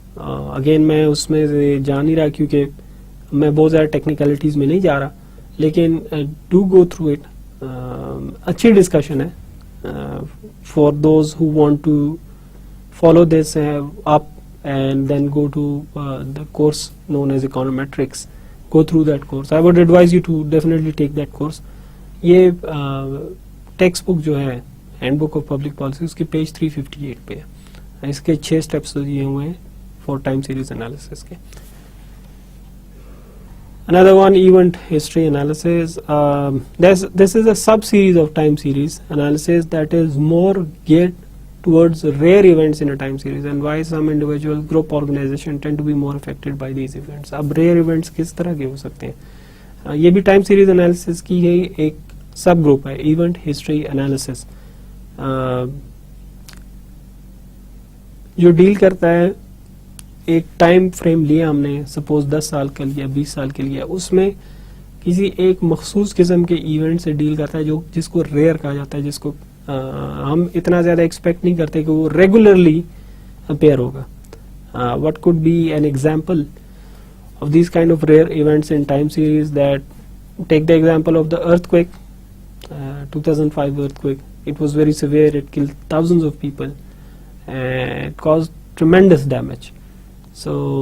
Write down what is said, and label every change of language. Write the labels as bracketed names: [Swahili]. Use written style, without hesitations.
[Urdu] Again میں اس میں سے جا نہیں رہا کیونکہ میں بہت زیادہ ٹیکنیکلٹیز میں نہیں جا رہا, لیکن [English] Do go through it. [Urdu] اچھی ڈسکشن ہے [English] For those who want to follow this up and then go to the course known as econometrics. Go through that course. I would advise you to definitely take that course. [Urdu] یہ text book جو ہے hand book of public policy اس کے page 358 پہ ہے. اس کے 6 steps دیے ہوئے ہیں [English] for time series analysis [Urdu] کے. [English] Another one, event history analysis. This is a sub-series of time series analysis that is more geared towards rare events in a time series and why some individual group organization tend to be more affected by these events. [Urdu] اب rare events کس طرح کے ہو سکتے ہیں؟ یہ بھی time series analysis کی ہے ایک سب گروپ ہے, ایونٹ ہسٹری انالیسس, جو ڈیل کرتا ہے ایک ٹائم فریم لیا ہم نے, سپوز 10 سال کا لیا, 20 سال کے لیا, اس میں کسی ایک مخصوص قسم کے ایونٹ سے ڈیل کرتا ہے جس کو ریئر کہا جاتا ہے, جس کو ہم اتنا زیادہ ایکسپیکٹ نہیں کرتے کہ وہ ریگولرلی اپیئر ہوگا. [English] What could be an example of these kind of rare events in time series that take the example of the earthquake, 2005 earthquake. It was very severe, it killed thousands of people and caused tremendous damage. So